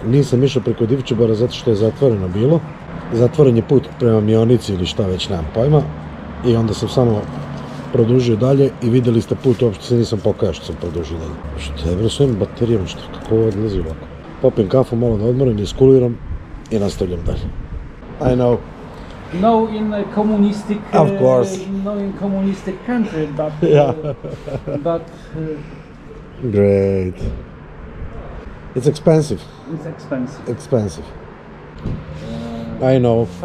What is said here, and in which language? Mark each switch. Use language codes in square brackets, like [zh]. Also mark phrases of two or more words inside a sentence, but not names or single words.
[sr] Nisam išao preko Divčibara zato što je zatvoreno bilo. Zatvoren je put prema Mionici ili šta već, nemam pojma. I onda sam samo produžio dalje i vidjeli ste put, uopšte se nisam pokajao što sam produžio dalje. Što je bre s ovim baterijama, što, kako ovo odlazi ovako? Popijem kafu, malo da odmorim, iskuliram i nastavljam dalje. [en] I know. No, in a communistic, Of course. no, in communistic country, but Yeah. but Great. It's expensive. it's expensive. Expensive. I know.